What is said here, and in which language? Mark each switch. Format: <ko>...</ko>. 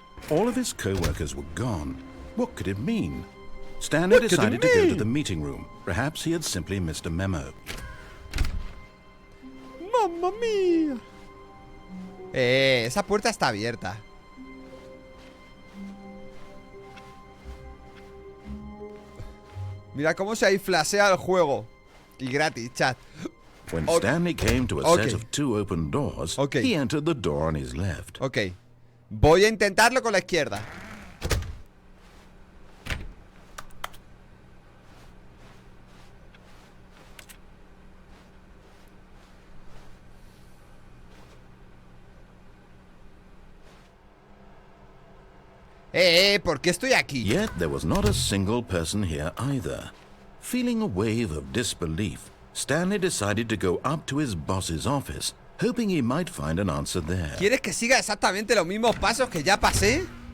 <en>All of his co-workers were gone. What could it mean? Stanley decided to go to the meeting room. Perhaps he had simply missed a memo.</en> <es>¡Mamma mía! Esa puerta está abierta. Mira cómo se ahí flasea el juego. Y gratis, chat.</es> <en>When Stanley came to a set of 2 open doors, he entered the door on his left. Ok.</en> <es>Voy a intentarlo con la izquierda. ¿Por qué estoy aquí?</es> <en>Yet there was not a single person here either. Feeling a wave of disbelief, Stanley decided to go up to his boss's office, hoping he might find an answer there.</en> <es>¿Quieres que siga exactamente los mismos pasos que ya pasé?</es>